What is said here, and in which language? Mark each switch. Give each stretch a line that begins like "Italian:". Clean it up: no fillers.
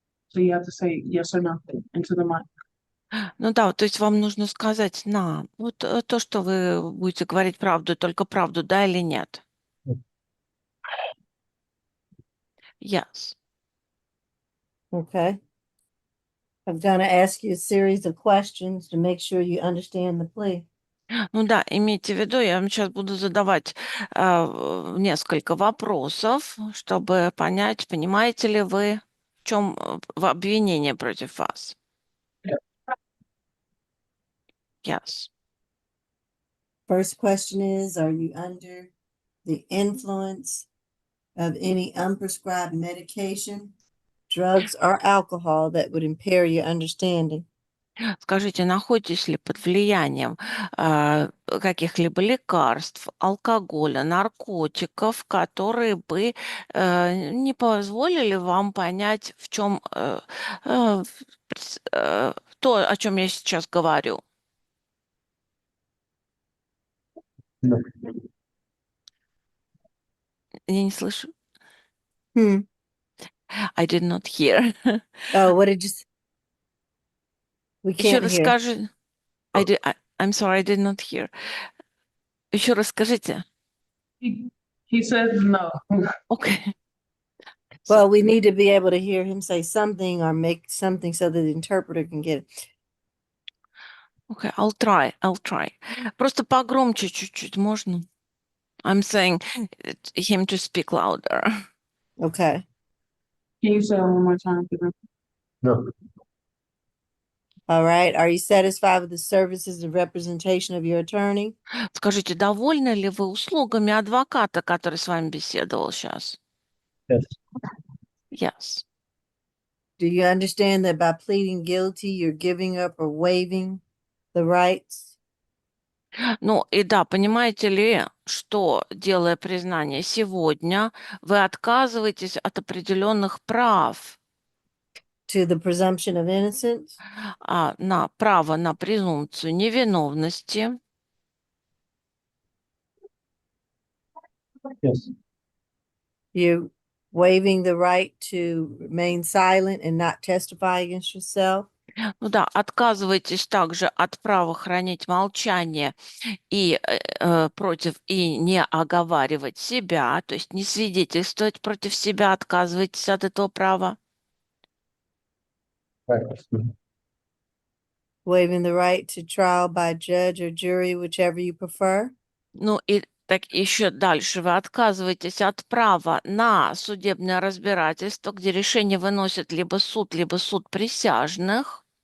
English: So you have to say yes or no into the mic.
Russian: Ну да, то есть вам нужно сказать на. Вот то, что вы будете говорить правду, только правду, да или нет.
English: Yes. Okay. I'm gonna ask you a series of questions to make sure you understand the plea. Ну да, имейте в виду, я вам сейчас буду задавать несколько вопросов, чтобы понять, понимаете ли вы, в чем обвинение против вас. Yes. First question is, are you under the influence of any unprescribed medication, drugs, or alcohol that would impair your understanding?
Russian: Скажите, находитесь ли под влиянием каких-либо лекарств, алкоголя, наркотиков, которые бы не позволили вам понять, в чем то, о чем я сейчас говорю?
English: No.
Russian: Я не слышу.
English: Hmm. I did not hear. Oh, what did you say? We
Russian: Еще
English: can't
Russian: раз
English: hear.
Russian: скажи.
English: I'm sorry, I did not hear.
Russian: Еще раз скажите.
English: He says no. Okay. Well, we need to be able to hear him say something or make something so that the interpreter can get it. Okay, I'll try.
Russian: Просто погромче чуть-чуть можно?
English: I'm saying him to speak louder. Okay. Can you say it one more time? No. All right. Are you satisfied with the services and representation of your attorney?
Russian: Скажите, довольны ли вы услугами адвоката, который с вами беседовал сейчас?
English: Yes. Yes. Do you understand that by pleading guilty, you're giving up or waiving the rights?
Russian: Ну и да, понимаете ли, что, делая признание сегодня, вы отказываетесь от определенных прав,
English: To the presumption of innocence?
Russian: на право на презумпцию невиновности,
English: Yes. You waiving the right to remain silent and not testify against yourself.
Russian: Ну да, отказываетесь также от права хранить молчание и против и не оговаривать себя, то есть не свидетельствовать против себя, отказываетесь от этого права.
English: Waiving the right to trial by judge or jury, whichever you prefer.
Russian: Ну и так еще дальше вы отказываетесь от права на судебное разбирательство, где решение выносит либо суд присяжных.